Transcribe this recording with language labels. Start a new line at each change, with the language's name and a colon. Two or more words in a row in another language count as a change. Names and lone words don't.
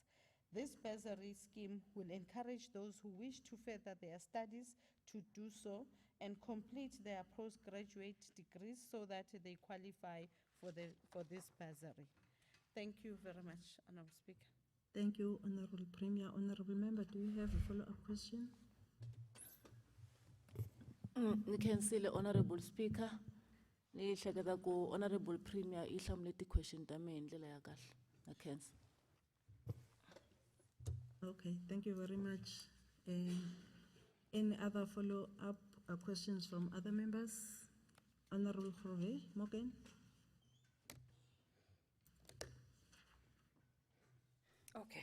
English: This bursary scheme will encourage those who wish to further their studies to do so and complete their postgraduate degrees so that they qualify for this bursary. Thank you very much, Honorable Speaker. Thank you, Honorable Premier. Honorable Member, do you have a follow-up question? Councillor, Honorable Speaker,
Tsonga: ni hleketa ku Honorable Premier I hlamule ti-question ta mehe hi ndlela ya kahle. Na khensa.
English: Okay, thank you very much. Any other follow-up questions from other members? Honorable Khove, Morgan. Okay.